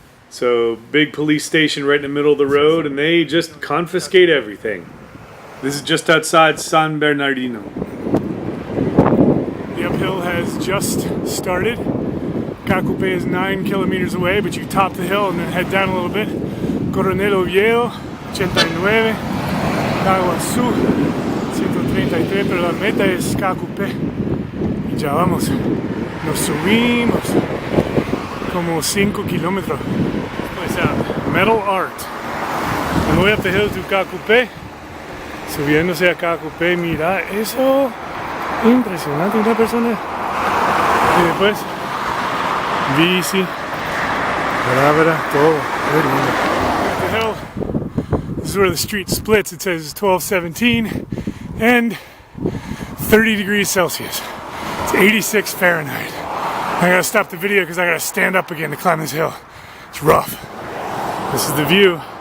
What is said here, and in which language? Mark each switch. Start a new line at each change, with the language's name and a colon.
English: So, big police station right in the middle of the road, and they just confiscate everything. This is just outside San Bernardino. The uphill has just started. Caacupe is 9 kilometers away, but you top the hill and then head down a little bit. Coronel Oviedo, 89.
Spanish: Caaguazú, 133, pero la meta es Caacupe. Y ya vamos. Nos subimos como 5 kilómetros.
English: Metal art.
Spanish: Me voy
English: up the hill to
Spanish: Caacupe. Subiéndose a Caacupe, mira eso. Impresionante, una persona. Y después, bici, palabra, todo. Very lindo.
English: At the hill, this is where the street splits. It says 1217 and 30 degrees Celsius. It's 86 Fahrenheit. I gotta stop the video because I gotta stand up again to climb this hill. It's rough. This is the view.